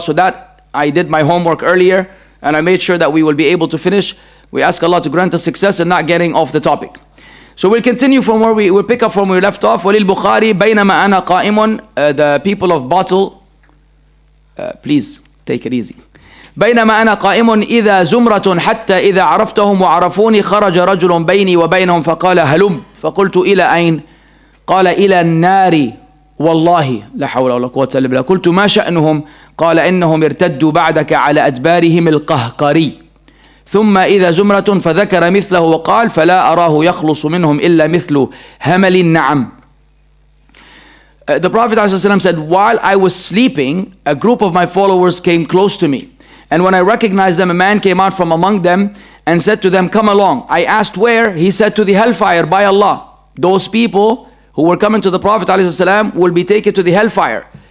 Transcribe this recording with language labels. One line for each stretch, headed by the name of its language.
English: So that I did my homework earlier and I made sure that we will be able to finish. We ask Allah to grant us success in not getting off the topic. So we'll continue from where we'll pick up from where we left off.
Arabic: وَلِلْبُخَارِ بَيْنَمَا أَنَا قَائِمٌ.
English: The people of Batil, please take it easy.
Arabic: بينما أنا قائم إذا زمرة حتى إذا عرفتهم وعرفوني خرج رجل بيني وبينهم فقال هلم فقلت إلى أين قال إلى النار والله لا حول ولا قوة إلا بالله. قلت ما شأنهم؟ قال إنهم ارتدوا بعدك على أدبارهم القهقري ثم إذا زمرة فذكر مثله وقال فلا أراه يخلص منهم إلا مثل همل النعم.
English: The Prophet ﷺ said, while I was sleeping, a group of my followers came close to me. And when I recognized them, a man came out from among them and said to them, come along. I asked where? He said, to the hellfire by Allah. Those people who were coming to the Prophet ﷺ will be taken to the hellfire.